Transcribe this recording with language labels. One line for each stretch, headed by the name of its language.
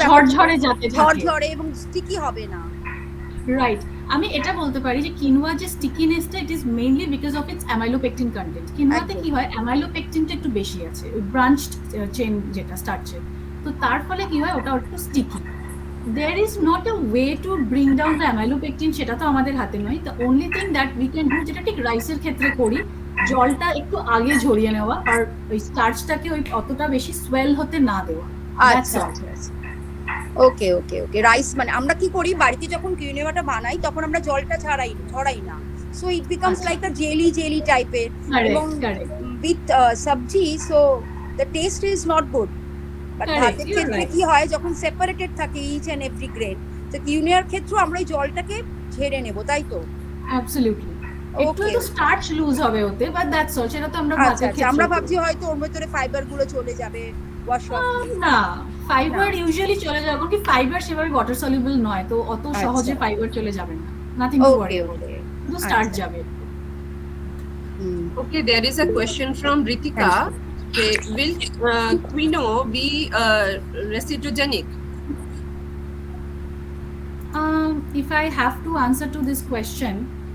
Bangla: ঝরঝরে যাতে থাকে। ঝরঝরে এবং স্টিকি হবে না। রাইট, আমি এটা বলতে পারি যে কিনোয়া যে স্টিকিনেসটা,
English: It is mainly because of its amylopectin content.
Bangla: কিনোয়াতে কি হয়, অ্যামাইলোপেকটিনটা একটু বেশি আছে, ওই ব্রাঞ্চড চেইন যেটা স্টার্চের, তো তার ফলে কি হয় ওটা একটু sticky.
English: There is not a way to bring down the amylopectin,
Bangla: সেটা তো আমাদের হাতে নয়।
English: The only thing that we can do,
Bangla: যেটা ঠিক রাইসের ক্ষেত্রে করি, জলটা একটু আগে ঝরিয়ে নেওয়া, আর ওই স্টার্চটাকে ওই অতটা বেশি সোয়েল হতে না দেওয়া। আচ্ছা ওকে ওকে ওকে। রাইস মানে আমরা কি করি বাড়িতে যখন কিনোয়াটা বানাই তখন আমরা জলটা ঝরাই না,
English: so it becomes like a jelly
Bangla: টাইপের, এবং উইথ সবজি,
English: So the taste is not good.
Bangla: But ভাতের ক্ষেত্রে কি হয় যখন সেপারেটেড থাকে ইচ এন্ড এভরি গ্রেন, তো কিনোয়ার ক্ষেত্রে আমরা ওই জলটাকে ঝেড়ে নেব, তাই তো? অ্যাবসলিউটলি, একটু তো স্টার্চ লুজ হবে ওতে,
English: But that's all.
Bangla: সেটা তো আমরা ভাতের ক্ষেত্রে আমরা ভাবছি হয়তো ওর ভিতরে ফাইবার গুলো চলে যাবে, ওয়াশ অফ। না, ফাইবার ইউজুয়ালি চলে যাবে, কারণ কি ফাইবার সেভাবে ওয়াটার সলিউবল নয়, তো অত সহজে ফাইবার চলে যাবে না।
English: nothing to worry about,
Bangla: শুধু স্টার্চ যাবে।
English: Okay, there is a question from Ritika. Okay, will quinoa be recetogenic? if I have to answer to this question,